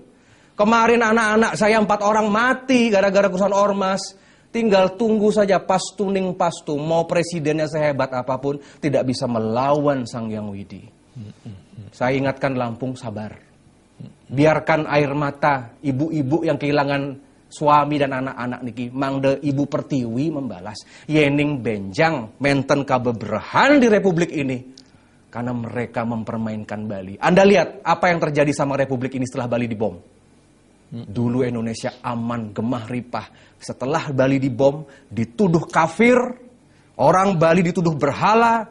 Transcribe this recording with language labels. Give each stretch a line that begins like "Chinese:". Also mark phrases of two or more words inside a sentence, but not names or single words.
Indonesian: Kemarin anak-anak saya 4 orang mati gara-gara kerusuhan ormas. Tinggal tunggu saja
Balinese: pastuning pastu.
Indonesian: Mau presidennya sehebat apapun tidak bisa melawan Sang Hyang Widi. Saya ingatkan Lampung sabar. Biarkan air mata ibu-ibu yang kehilangan suami dan anak-anak
Balinese: niki mangde
Indonesian: Ibu Pertiwi membalas.
Balinese: Yening benjang menten kabeberahan
Indonesian: di republik ini karena mereka mempermainkan Bali. Anda lihat apa yang terjadi sama republik ini setelah Bali dibom. Dulu Indonesia aman, gemah ripah. Setelah Bali dibom, dituduh kafir, orang Bali dituduh berhala.